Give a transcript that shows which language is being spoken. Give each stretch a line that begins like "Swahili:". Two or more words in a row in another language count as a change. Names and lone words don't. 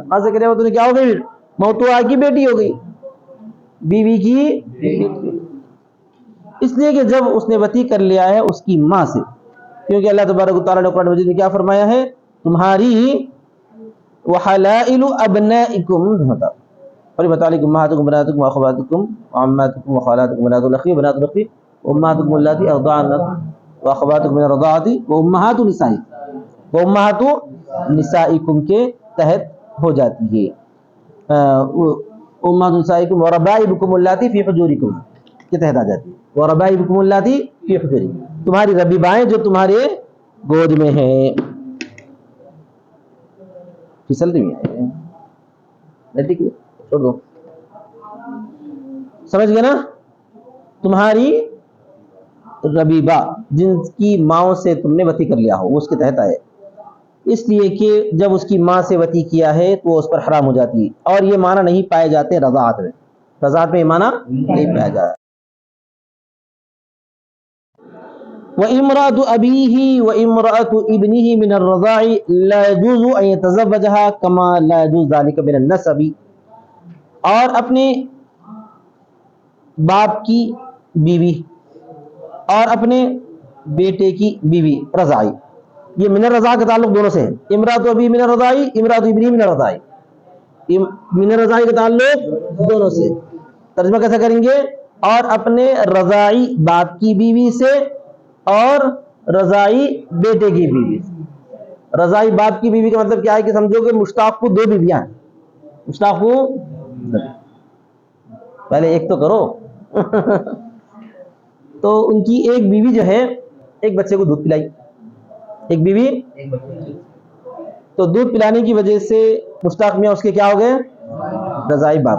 Urdu: ماں سے کر لیا تو کیا ہو گئی؟ موتوا کی بیٹی ہو گئی، بیوی کی بیٹی. اس لیے کہ جب اس نے وطی کر لیا ہے اس کی ماں سے، کیونکہ
Arabic: اللہ تبارک و تعالیٰ
Urdu: نے قرآن مجید میں کیا فرمایا ہے؟
Arabic: تمہاری وحلائل ابنائکم ہوتا فلبتعلق امہاتکم بناتکم واخواتکم وعماتکم وخالاتکم بنات الاخ بنات الاخ وامہاتکم اللاتی ارضعنکم واخواتکم من الرضاعۃ وامہات نسائکم، وامہات نسائکم
Urdu: کے تحت ہو جاتی ہے.
Arabic: امہات نسائکم وربائبکم اللاتی فی حجورکم
Urdu: کے تحت آ جاتی ہے.
Arabic: وربائبکم اللاتی فی حجورکم،
Urdu: تمہاری ربیبائیں جو تمہارے گود میں ہیں. پھسلتی بھی ہے، ٹھیک ہے چھوڑ دو. سمجھ گئے نا؟ تمہاری ربیبہ جن کی ماں سے تم نے وطی کر لیا ہو وہ اس کے تحت آئے، اس لیے کہ جب اس کی ماں سے وطی کیا ہے تو وہ اس پر حرام ہو جاتی ہے. اور یہ معنی نہیں پائے جاتے رضاعت میں. رضاعت میں یہ معنی نہیں پایا جاتا.
Arabic: وَإِمْرَأَةُ أَبِيهِ وَإِمْرَأَةُ ابْنِهِ مِنَ الرَّضَاعِ لَا يَجُوزُ أَن يَتَزَوَّجَهَا كَمَا لَا يَجُوزُ ذَلِكَ مِنَ النَّسَبِ.
Urdu: اور اپنے باپ کی بیوی اور اپنے بیٹے کی بیوی رضاعی، یہ
Arabic: من الرضاع
Urdu: کا تعلق دونوں سے ہے.
Arabic: امرأۃ ابی من الرضاعی، امرأۃ ابنی من الرضاعی. من الرضاعی
Urdu: کا تعلق دونوں سے. ترجمہ کیسا کریں گے؟ اور اپنے رضاعی باپ کی بیوی سے اور رضاعی بیٹے کی بیوی سے. رضائی باپ کی بیوی کا مطلب کیا ہے کہ سمجھو کہ مشتاق کو 2 بیویاں ہیں. مشتاق کو پہلے ایک تو کرو تو ان کی ایک بیوی جو ہے ایک بچے کو دودھ پلائی, ایک بیوی تو دودھ پلانے کی وجہ سے مشتاق میاں اس کے کیا ہو گئے, رضائی باپ.